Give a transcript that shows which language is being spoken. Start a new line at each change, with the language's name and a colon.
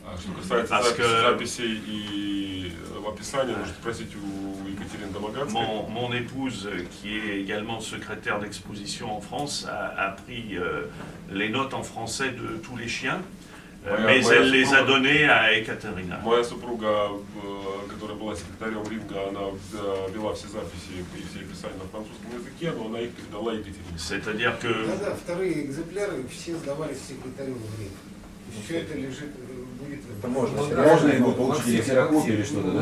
Russian: Что касается записи и описания, можете спросить у Екатерины Домогатской.
French: Mon épouse, qui est également secrétaire d'exposition en France, a pris les notes en français de tous les chiens, mais elle les a données à Ekaterina.
Russian: Моя супруга, которая была секретарем ринга, она вела все записи и все описания на французском языке, но она их передала Екатерине.
French: C'est-à-dire que...
Russian: Да, вторые экземпляры все сдавались секретарю в ринг. Все это лежит, будет... Это можно его получить или ксерокопию или что-то, да?